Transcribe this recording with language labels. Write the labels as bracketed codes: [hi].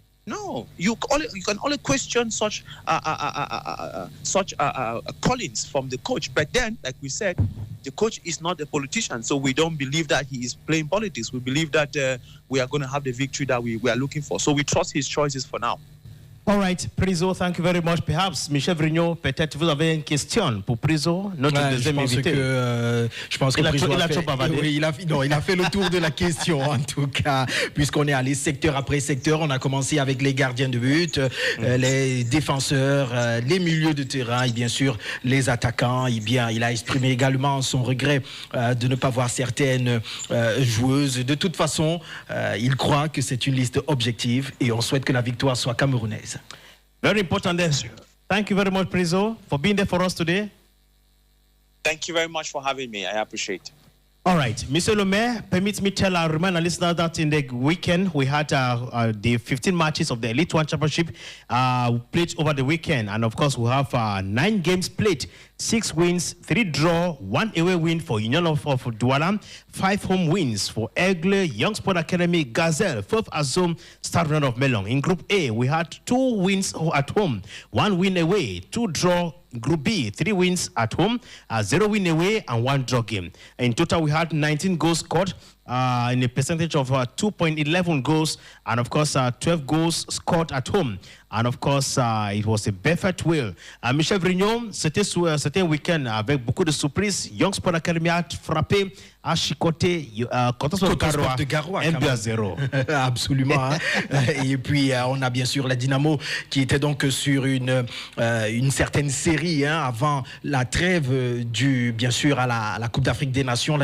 [en] No, you can only question such callings from the coach. But then, like we said, the coach is not a politician, so we don't believe that he is playing politics. We believe that we are going to have the victory that we are looking for. So we trust his choices for now. All right, Prizo, thank you very much. [fr] Perhaps, Michel Vrigno, peut-être vous avez une question pour Prizo, notre deuxième invité. Je pense que Prizo il a fait le tour de la question, en tout cas, puisqu'on est allé secteur après secteur. On a commencé avec les gardiens de but, les défenseurs, les milieux de terrain et bien sûr les attaquants. Il a exprimé également son regret de ne pas voir certaines joueuses. De toute façon, il croit que c'est une liste objective et on souhaite que la victoire soit camerounaise. [en] Very important. Thank you very much, Prizo, for being there for us today. Thank you very much for having me. I appreciate it. All right, Monsieur Le Maire, permit me to remind our listeners that in the weekend we had the 15 matches of the Elite One Championship played over the weekend, and of course we have 9 games played, 6 wins, 3 draw, 1 away win for Union of Douala, 5 home wins for Aigle, Young Sport Academy, Gazelle, 4th Azom, Star Run of Melon. In Group A, we had 2 wins at home, 1 win away, 2 draw. Group B, 3 wins at home, 0 win away, and 1 draw game. In total, we had 19 goals scored in a percentage of 2.11 goals, and of course, 12 goals scored at home. And of course, it was a perfect will. [fr] Michel Vrignon, c'était un week-end avec beaucoup de surprises. Young Sport Academy a frappé, a chicoté Coton de Garoua, 1-0. Absolument. Hein. Et puis, on a bien sûr la Dynamo qui était donc sur une certaine série avant la trêve bien sûr, à la Coupe d'Afrique des Nations.